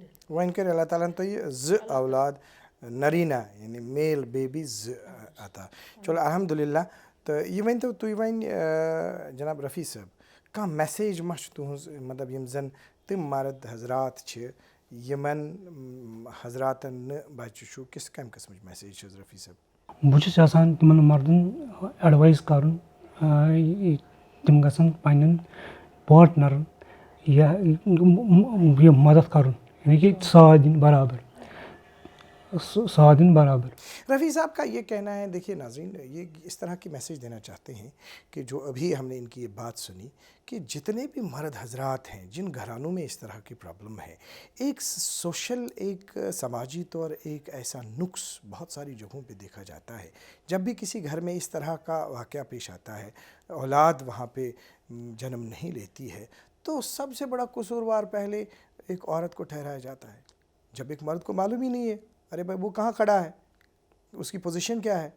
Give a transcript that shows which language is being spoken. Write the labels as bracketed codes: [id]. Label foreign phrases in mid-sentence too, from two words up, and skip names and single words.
[ks] وۄنۍ کٔرۍ اللہ تعالیٰ ہن تۄہہِ 2 اولاد نریٖنا یعنی [en] male baby [ks] 2 عطا چلو الحمدُاللہ تہٕ یہِ ؤنۍتو تُہۍ وۄنۍ جناب رفیع صٲب کانٛہہ میسیج ما چھُ تُہٕنٛز مطلب یِم زَن تِم مرد حضرات چھِ یِمن حضراتن نہٕ بچہِ چھُ کَمہِ قٕسمٕچ میسیج چھِ حظ رفیع صٲب؟ بہٕ چھُس یژھان تِمن مردن ایڈوایز کرُن تِم گژھن پننٮ۪ن پاٹنرن یہِ مدد کرُن یعنی کہ ساتھ دِنۍ برابر. [ur] رفیع صاحب کا یہ کہنا ہے دیکھیے ناظرین یہ اس طرح کی میسیج دینا چاہتے ہیں کہ جو ابھی ہم نے ان کی یہ بات سنی کہ جتنے بھی مرد حضرات ہیں جن گھرانوں میں اس طرح کی پرابلم ہے ایک سوشل ایک سماجی طور ایک ایسا نقص بہت ساری جگہوں پہ دیکھا جاتا ہے جب بھی کسی گھر میں اس طرح کا واقعہ پیش آتا ہے اولاد وہاں پہ جنم نہیں لیتی ہے تو سب سے بڑا قصوروار پہلے ایک عورت کو ٹھہرایا جاتا ہے جب ایک مرد کو معلوم ہی نہیں ہے ارے بھائی وہ کہاں کھڑا ہے اس کی پوزیشن کیا ہے.